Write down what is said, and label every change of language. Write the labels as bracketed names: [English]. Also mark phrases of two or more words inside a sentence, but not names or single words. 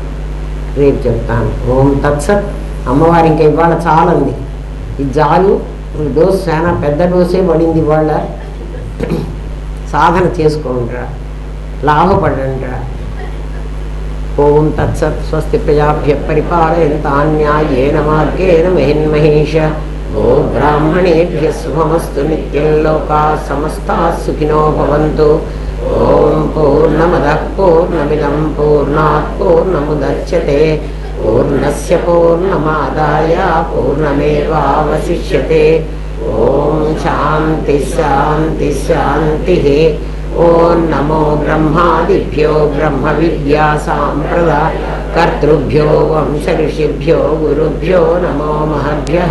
[Telugu] రేపు చెప్తాను. [Sanskrit] ఓం తత్సత్. [Telugu] అమ్మవారి ఇంకా ఇవాళ చాలంది. ఇది చాలు. డోస్ చాలా పెద్ద డోసే పడింది ఇవాళ. సాధన చేసుకోండిరా, లాభపడండిరా. [Sanskrit] ఓం తత్సత్. స్వస్తి ప్రజాభ్య పరిపాలయంతాం న్యాయేన మార్గేణ మహిన్మహేష. ఓ బ్రాహ్మణేభ్య శుభమస్తు. నిత్యం లోకాః సమస్తాః సుఖినో భవంతు. ఓం పూర్ణమదః పూర్ణమిదం పూర్ణాత్ పూర్ణముదచ్యతే. పూర్ణస్య పూర్ణమాదాయ పూర్ణమేవావశిష్యతే. ఓం శాంతి శాంతి శాంతి. ఓం నమో బ్రహ్మాదిభ్యో బ్రహ్మ విద్యా సాంప్రదాయ కర్తృభ్యో వంశ ఋషిభ్యో గురుభ్యో నమో మహద్భ్యః.